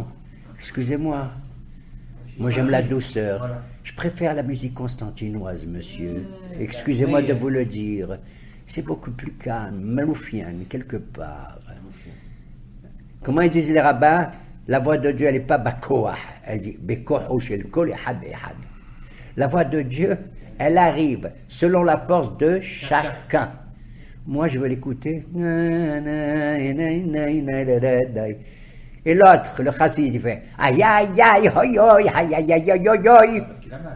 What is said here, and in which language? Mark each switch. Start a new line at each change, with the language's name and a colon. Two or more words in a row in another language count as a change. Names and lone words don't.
French: Excusez-moi. Moi, j'aime la douceur. Voilà. Je préfère la musique constantinoise, monsieur. Excusez-moi de vous le dire. C'est beaucoup plus calme, maloufienne, quelque part. Comment ils disent les rabbins? La voix de Dieu, elle n'est pas bakoah. Elle dit
Hebrew: בכח של כל אחד אחד.
French: La voix de Dieu, elle arrive selon la force de chacun. Moi, je veux l'écouter. Et l'autre, le chassid, il fait aïe aïe aïe, hoi hoi, aïe aïe aïe aïe hoi hoi. Parce qu'il a mal.